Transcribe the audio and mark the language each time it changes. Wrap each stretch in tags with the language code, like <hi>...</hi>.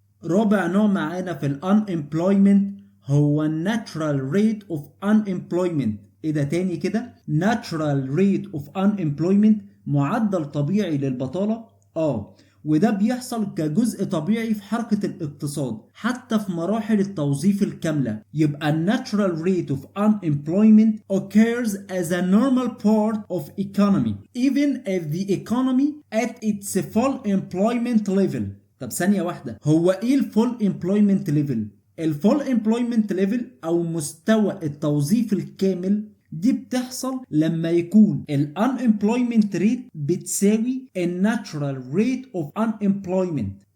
<ar>رابع نوع معانا في unemployment هو natural rate of unemployment. ايه ده تاني كده؟ natural rate of unemployment معدل طبيعي للبطالة. وده بيحصل كجزء طبيعي في حركة الاقتصاد حتى في مراحل التوظيف الكاملة. يبقى</ar> <en>natural rate of unemployment occurs as a normal part of economy even if the economy at its full employment level.</en> <ar>طب ثانية واحدة، هو ايه الفول امبلويمنت ليفل؟ الفول امبلويمنت ليفل او مستوى التوظيف الكامل دي بتحصل لما يكون الانemployment ريت بتساوي الناتشرال ريت اوف unemployment.</ar>